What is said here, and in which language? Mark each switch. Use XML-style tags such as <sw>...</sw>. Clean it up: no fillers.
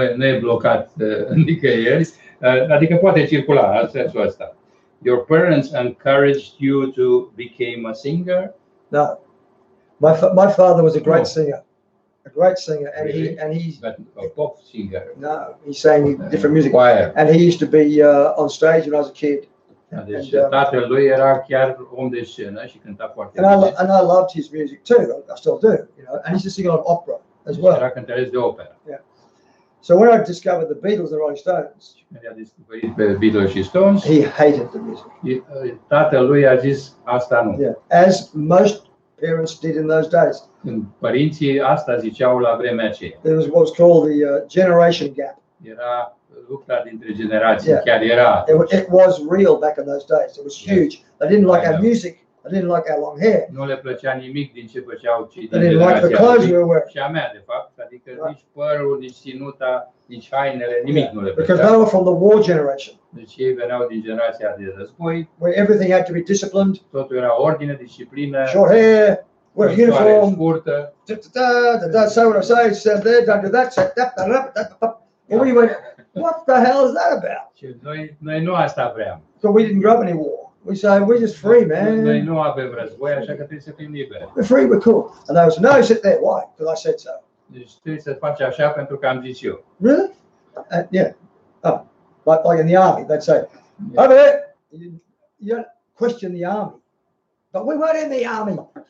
<ro>nu e blocat nicăieri, adică poate circula în sensul ăsta.</ro> <en>Your parents encouraged you to become a singer? No. My father was a great singer. A great singer, and he's but a pop singer. No, he sang different music. Choir. And he used to be on stage when I was a kid.</en> <ro>Deci tatăl lui era chiar om de scenă și cânta foarte bine.</ro> <en>And I loved his music too. I still do, you know. And he used to sing a lot of opera as well.</en> <ro>Era cântăreț de operă.</ro> <en>Yeah. So when I discovered the Beatles and Rolling Stones,</en> <ro>când a descoperit pe Beatles și Stones,</ro> <en>he hated the music.</en> <ro>Tatăl lui a zis asta nu.</ro> <en>Yeah. As most parents did in those days.</en> <ro>Când părinții asta ziceau la vremea aceea.</ro> <en>There was what was called the generation gap.</en> <ro>Era lupta dintre generații, chiar era.</ro> <en>It was real back in those days. It was huge. They didn't like our music. They didn't like our long hair.</en> <ro>Nu le plăcea nimic din ce făceau cei din generația și a mea, de fapt, adică nici părul, nici ținuta, nici hainele, nimic nu le plăcea.</ro> <en>Because they were from the war generation.</en> <ro>Deci ei veneau din generația de război.</ro> <en>Where everything had to be disciplined.</en> <ro>Totul era ordine, disciplină.</ro> <en>Short hair, wear uniform.</en> <ro>Scurtă.</ro> <en>Say what I say, stand there, don't do that, say that. And we went, what the hell is that about?</en> <ro>Noi nu asta vreau.</ro> <en>So we didn't grow up any war. We say we're just free, man.</en> <ro>Noi nu avem război, așa că trebuie să fim liberi.</ro> <en>We're free, we're cool. And they said, no, sit there. Why? Because I said so.</en> <ro>Deci trebuie să faci așa pentru că am zis eu.</ro> <en>Really? Yeah. Oh, like in the army, they'd say, over there, you don't question the army. But we weren't in the army.</en>